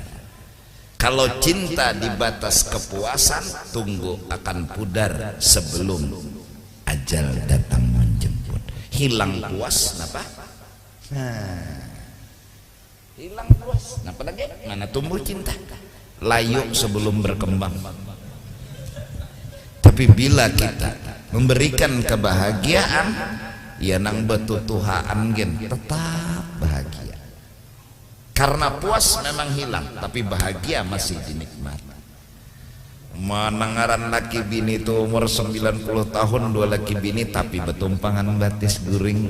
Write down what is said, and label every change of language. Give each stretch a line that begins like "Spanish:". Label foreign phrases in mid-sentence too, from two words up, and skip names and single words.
Indonesian: Kalau cinta di batas kepuasan, tunggu akan pudar sebelum ajal datang menjemput. Hilang puas, kenapa? Hilang puas, kenapa lagi? Mana tumbuh cinta? Layu sebelum berkembang. Tapi bila kita memberikan kebahagiaan,
Banjar: ya nang betutuhaan gen tetap bahagia.
Indonesian: Karena puas memang hilang, tapi bahagia masih dinikmati.
Banjar: Menangaran laki bini itu umur 90 tahun, 2 laki bini tapi betumpangan batis guring.